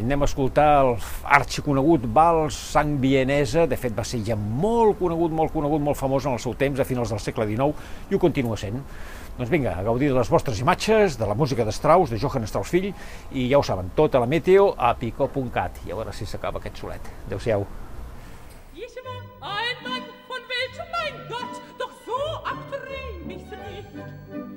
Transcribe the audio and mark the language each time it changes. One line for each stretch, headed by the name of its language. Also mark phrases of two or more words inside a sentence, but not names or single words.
Catalan: Anem a escoltar el arxiconegut Vals Sang Vienesa. De fet, va ser ja molt conegut, molt famós en el seu temps, a finals del segle XIX, i ho continua sent. Doncs vinga, a gaudir de les vostres imatges, de la música de Strauss, de Johann Strauss fill, i ja ho saben, tota la meteo a picó.cat. I a veure si s'acaba aquest solet. Adéu-siau.
German: Ein Mann von welchem, mein Gott, doch so abtrünnig nicht.